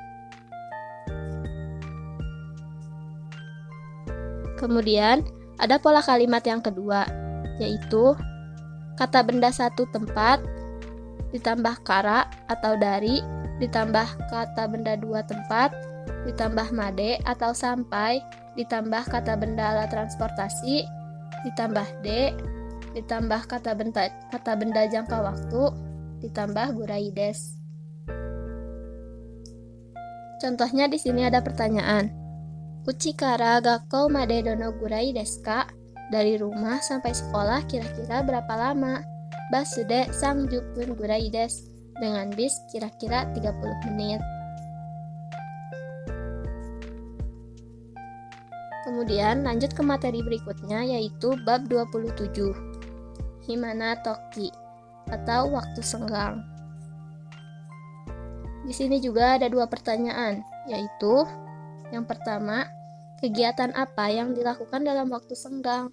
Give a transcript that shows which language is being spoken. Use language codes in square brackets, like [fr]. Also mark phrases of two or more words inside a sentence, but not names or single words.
[id] Kemudian ada pola kalimat yang kedua, yaitu kata benda satu tempat ditambah kara atau dari, ditambah kata benda 2 tempat, ditambah made atau sampai, ditambah kata benda alat transportasi, ditambah de, ditambah kata benda jangka waktu, ditambah [ja] ぐらいです. [id] Contohnya di sini ada pertanyaan, [ja] うちから学校までどのぐらいですか? [id] Dari rumah sampai sekolah kira-kira berapa lama? [ja] バスで30分ぐらいです. [id] Dengan bis kira-kira 30 menit. Kemudian lanjut ke materi berikutnya yaitu bab 27. [ja] 暇な時 [id] atau waktu senggang. Di sini juga ada 2 pertanyaan, yaitu Yang pertama, kegiatan apa yang dilakukan dalam waktu senggang?